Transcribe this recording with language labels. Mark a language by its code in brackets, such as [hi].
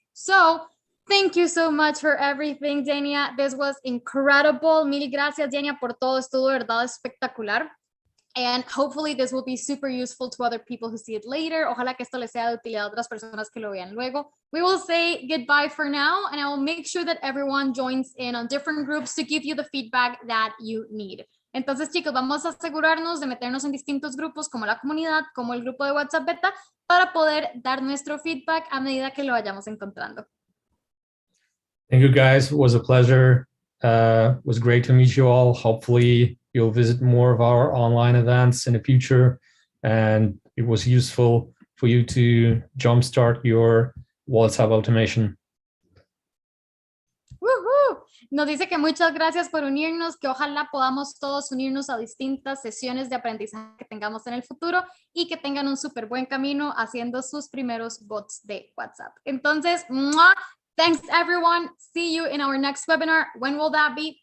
[en] So, thank you so much for everything, Denia. This was incredible. [es] Mil gracias, Denia, por todo. Estuvo de verdad espectacular. [en] And hopefully this will be super useful to other people who see it later. [es] Ojalá que esto les sea de utilidad a otras personas que lo vean luego. [en] We will say goodbye for now, and I will make sure that everyone joins in on different groups to give you the feedback that you need. [es] Entonces, chicos, vamos a asegurarnos de meternos en distintos grupos como la comunidad, como el grupo de WhatsApp Beta, para poder dar nuestro feedback a medida que lo vayamos encontrando. [en] Thank you, guys. It was a pleasure. It was great to meet you all. Hopefully, you'll visit more of our online events in the future, and it was useful for you to jumpstart your WhatsApp automation. ¡Woohoo! [es] Nos dice que muchas gracias por unirnos, que ojalá podamos todos unirnos a distintas sesiones de aprendizaje que tengamos en el futuro y que tengan un súper buen camino haciendo sus primeros bots de WhatsApp. Entonces, ¡mua! [en] Thanks everyone. See you in our next webinar. When will that be?